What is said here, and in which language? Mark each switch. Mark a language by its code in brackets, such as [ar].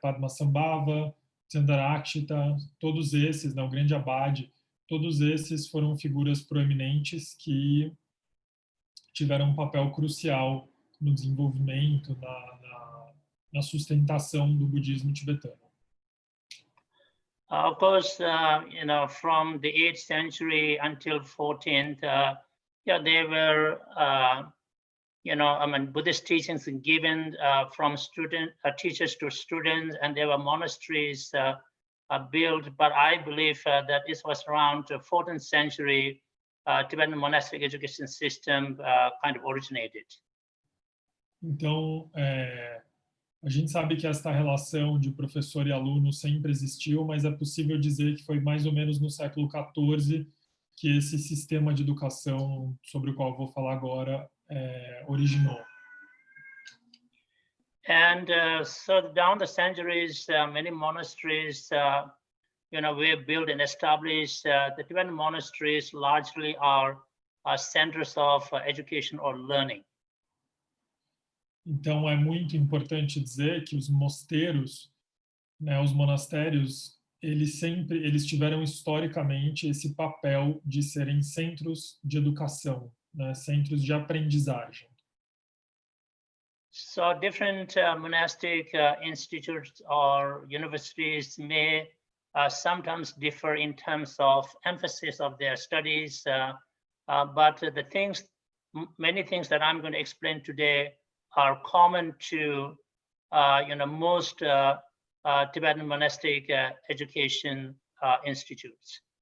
[pt] Padmasambhava, Tsandarakshita, todos esses, né, o grande abade, todos esses foram figuras proeminentes que tiveram um papel crucial no desenvolvimento, na sustentação do budismo tibetano. [en] Of course, from the 8th century until 14th, there were, Buddhist teachings given from teachers to students, and there were monasteries built. But I believe that this was around the 14th century. Tibetan monastic education system kind of originated. [pt] Então, a gente sabe que esta relação de professor e aluno sempre existiu, mas é possível dizer que foi mais ou menos no século XIV que esse sistema de educação sobre o qual eu vou falar agora originou. [en] And so down the centuries, many monasteries were built and established. The Tibetan monasteries largely are centers of education or learning. [pt] Então, é muito importante dizer que os mosteiros, né, os monastérios, eles tiveram historicamente esse papel de serem centros de educação, né, centros de aprendizagem. [en] So different monastic institutes or universities may sometimes differ in terms of emphasis of their studies, but many things that I'm going to explain today are common to most Tibetan monastic education institutes.